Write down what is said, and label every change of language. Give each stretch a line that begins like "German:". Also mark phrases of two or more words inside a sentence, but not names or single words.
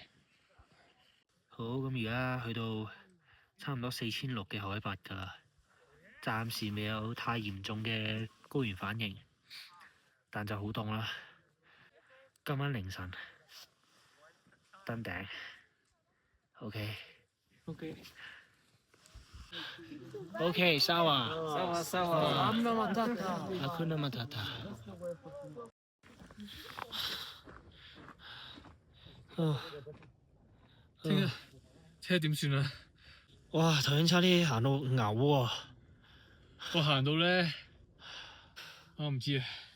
Cantonese: 好，咁而家去到差唔多4600嘅海拔㗎啦，暫時未有太嚴重嘅高原反應，但就好凍啦。今晚凌晨登頂。OK。OK， sawa。
Swahili: Hakuna Matata。
Cantonese: 聽日點算啊？哇！頭先差啲行到嘔喎。我行到咧，我唔知啊。